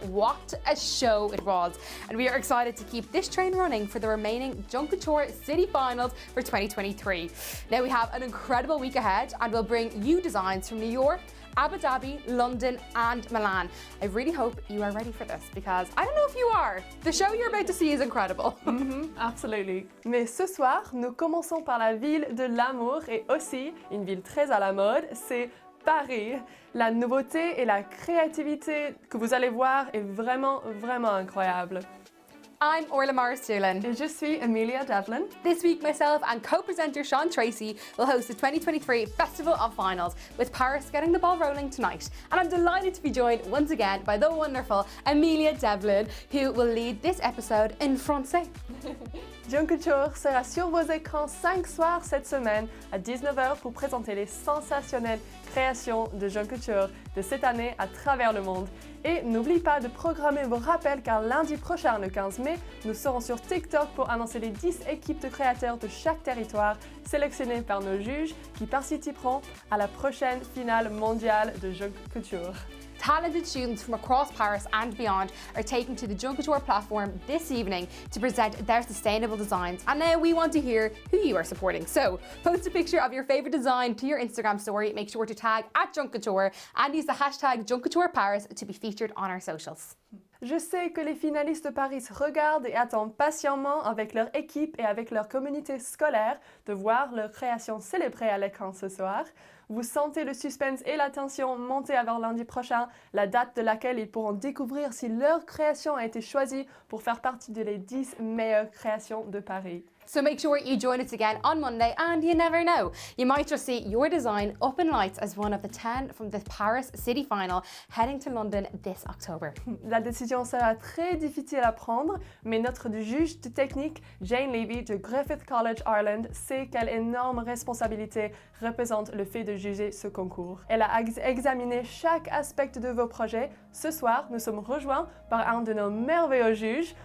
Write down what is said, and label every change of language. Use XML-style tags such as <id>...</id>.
<en>What a show it was. And we are excited to keep this train running for the remaining Junk Kouture City Finals for 2023. Now we have an incredible week ahead, and we'll bring you designs from New York, Abu Dhabi, London and Milan. I really hope you are ready for this because I don't know if you are. The show you're about to see is incredible. Absolutely.</en> <fr>Mais ce soir, nous commençons par la ville de l'amour et aussi une ville très à la mode, c'est Paris. La nouveauté et la créativité que vous allez voir est vraiment incroyable.</fr> <en>I'm Orla Morris-Doolan.</en> <fr>Et je suis Amelia Devlin.</fr> <en>This week, myself and co-presenter Sean Tracy will host the 2023 Festival of Finals, with Paris getting the ball rolling tonight. And I'm delighted to be joined once again by the wonderful Amelia Devlin, who will lead this episode in français.</en> <fr>Junk Kouture sera sur vos écrans 5 soirs cette semaine à 19h pour présenter les sensationnelles créations de Junk Kouture de cette année à travers le monde. Et n'oubliez pas de programmer vos rappels car lundi prochain, le 15 mai, nous serons sur TikTok pour annoncer les 10 équipes de créateurs de chaque territoire sélectionnées par nos juges qui participeront à la prochaine finale mondiale de Junk Kouture.</fr> <en>Talented students from across Paris and beyond are taken to the Junk Kouture platform this evening to present their sustainable designs. And now we want to hear who you are supporting. So post a picture of your favourite design to your Instagram story. Make sure to tag @Junk Kouture and use the hashtag JunkKoutureParis to be featured on our socials.</en> <fr>Je sais que les finalistes de Paris regardent et attendent patiemment avec leur équipe et avec leur communauté scolaire de voir leur création célébrée à l'écran ce soir. Vous sentez le suspense et la tension monter avant lundi prochain, la date de laquelle ils pourront découvrir si leur création a été choisie pour faire partie de les 10 meilleures créations de Paris.</fr> <en>So make sure you join us again on Monday, and you never know, you might just see your design up in lights as one of the 10 from the Paris City Final heading to London this October.</en> <fr>La décision sera très difficile à prendre, mais notre juge de technique, Jane Levy de Griffith College Ireland, sait quelle énorme responsabilité représente le fait de juger ce concours. Elle a examiné chaque aspect de vos projets. Ce soir, nous sommes rejoints par un de nos merveilleux juges.</fr>